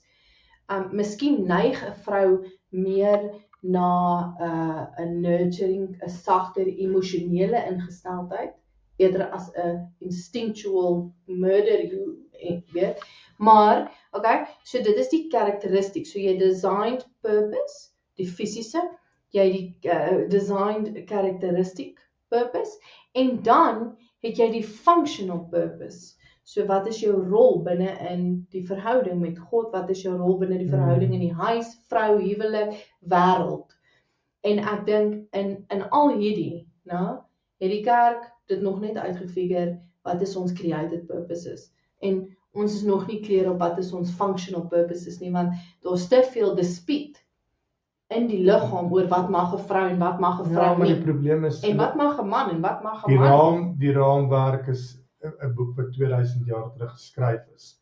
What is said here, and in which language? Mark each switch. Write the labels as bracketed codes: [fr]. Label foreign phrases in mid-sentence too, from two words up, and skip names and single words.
[af] Miskien neig 'n vrou meer na 'n nurturing, 'n sagter emosionele ingesteldheid, eerder as 'n [en] instinctual murder, [af] jy weet. Maar, okay, so dit is die karakteristiek. So jy [en] designed purpose, [af] die fisiese, jy die [en] designed characteristic purpose, [af] en dan het jy die [en] functional purpose. [af] So wat is jou rol binne in die verhouding met God? Wat is jou rol binne die verhouding in die huis, vrou, huwelik, wêreld? En ek dink in al hierdie, nou, het die kerk dit nog net uitgefigure wat is ons [en] created purposes. [af] En ons is nog nie clear op wat is ons [en] functional purposes [af] nie, want daar's te veel dispute in die liggaam oor wat mag 'n vrou en wat mag 'n vrou maar nie. die probleem is, En wat mag 'n man en wat mag 'n man? Die raamwerk is 'n boek wat 2000 jaar terug geskryf is.